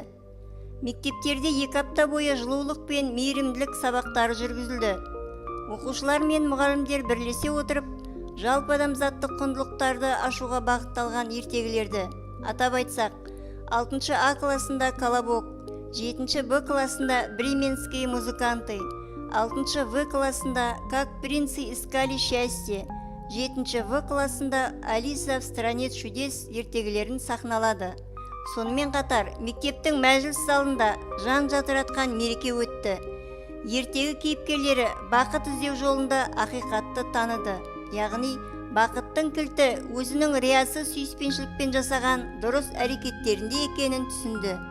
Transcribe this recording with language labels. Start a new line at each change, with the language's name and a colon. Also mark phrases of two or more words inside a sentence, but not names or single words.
Kazakh: Мектептерде 2 апта бойы жылулық пен мейірімділік сабақтары жүргізілді. Оқушылар мен мұғалімдер бірлесе отырып, жалпы адамзаттық құндылықтарды ашуға бағытталған ертегілерді, атап айтсақ, 6 А классында «Колобок», 7 Б классында «Бременские музыканты», 6 В классында «Как принцы искали счастье», 7 В классында «Алиса в стране чудес» ертегілерін сахналады. Сонымен қатар, мектептің мәжіліс залында жан жатыратқан мереке өтті. Ертегі кейіпкерлері бақыт іздеу жолында ақиқатты таныды. Яғни, бақыттың кілті өзінің риясыз сүйіспеншілікпен жасаған дұрыс әрекеттерінде екенін түсінді.